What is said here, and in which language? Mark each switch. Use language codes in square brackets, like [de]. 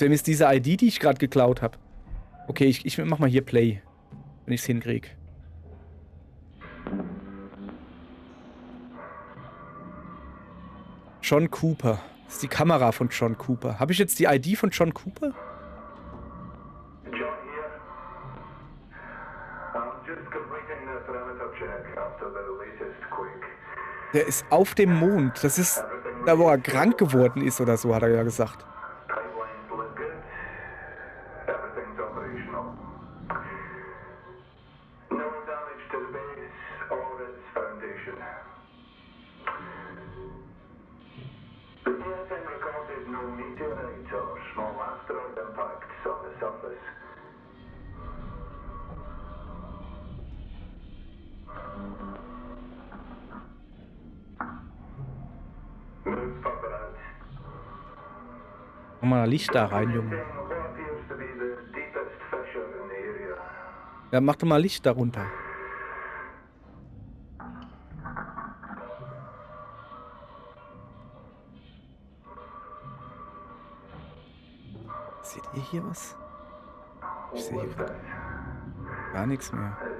[de] Wem ist diese ID, die ich gerade geklaut habe? Okay, ich mach mal hier Play. Wenn ich es hinkriege. John Cooper. Das ist die Kamera von John Cooper. Habe ich jetzt die ID von John Cooper? [en] John here. I'm just completing the perimeter check after the latest quake. [de] Der ist auf dem Mond. Das ist da, wo er krank geworden ist oder so, hat er ja gesagt. [en] Pipelines look good. Everything's operational. No damage to the base or its foundation. The DSM recorded no meteorite or small asteroid impacts on the surface. Move further out. [de] Mach mal Licht da rein, Junge. [en] What appears to be the deepest fissure in the area. [de] Ja, mach doch mal Licht darunter. Seht ihr hier was? Ich sehe hier gerade gar nichts mehr.